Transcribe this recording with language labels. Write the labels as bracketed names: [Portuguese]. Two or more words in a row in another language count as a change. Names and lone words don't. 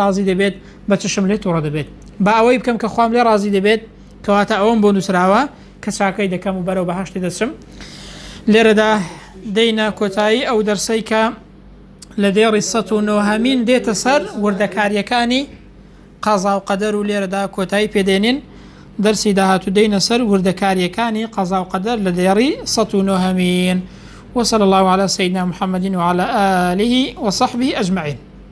[Central Kurdish] ڕازی دەبێت بە چشم لێ تووڕە دەبێت با ئەوەی بکەم کە خوام لێ ڕازی دەبێت کەواتە ئەوم بۆ نووسراوە کە چاکەی دەکەم و بەرەو بەهەشتی دەچم لێرەدا دەینە کۆتایی ئەو دەرسەی کە لە دێڕی ١٩ دێتە سەر وردەکاریەکانی قەزا و قەدەر و لێرەدا کۆتایی پێدێنین دەرسی داهاتوو دەینە سەر وردەکاریەکانی قەزا و قەدەر لە دێڕی ١٩ [Arabic] وصلى الله على سيدنا محمد وعلى آله وصحبه أجمعين.